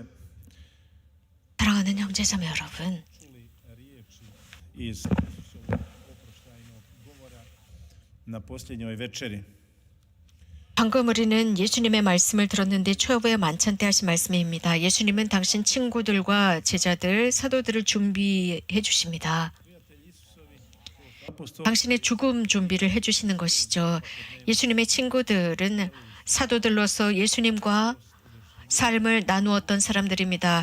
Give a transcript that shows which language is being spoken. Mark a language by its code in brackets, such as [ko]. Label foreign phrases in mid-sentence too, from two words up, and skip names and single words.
[ko] 사랑하는 형제자매 여러분, [hr] iz Isusovog oproštajnog govora na posljednjoj večeri. [ko] 방금 우리는 예수님의 말씀을 들었는데 초여부의 만찬 때 하신 말씀입니다. 예수님은 당신 친구들과 제자들, 사도들을 준비해 주십니다. Apostol 당신의 죽음 준비를 해주시는 것이죠. 예수님의 친구들은 사도들로서 예수님과 삶을 나누었던 사람들입니다.